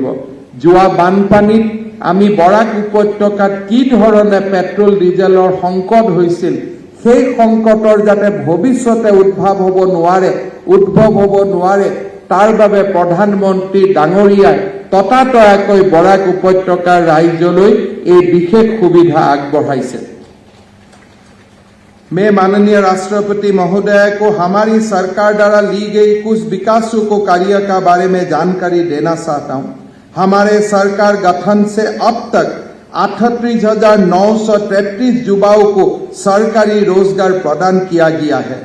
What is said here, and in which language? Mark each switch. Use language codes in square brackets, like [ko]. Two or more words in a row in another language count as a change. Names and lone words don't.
[as] যোৱা বানপানীত আমি বৰাক উপত্যকাত কি ধৰণে পেট্ৰল ডিজেলৰ সংকট হৈছিল, সেই সংকটৰ যাতে ভৱিষ্যতে উদ্ভৱ হ'ব নোৱাৰে তাৰ বাবে প্ৰধানমন্ত্ৰী ডাঙৰীয়াই ততাতয়াকৈ বৰাক উপত্যকাৰ ৰাইজলৈ এই বিশেষ সুবিধা আগবঢ়াইছে। [hi] मैं माननीय राष्ट्रपति महोदय को हमारी सरकार द्वारा ली गई कुछ विकासों को कार्य का बारे में जानकारी देना चाहता हूं। हमारे सरकार गठन से अब तक 38,933 युवाओं को सरकारी रोजगार प्रदान किया गया है।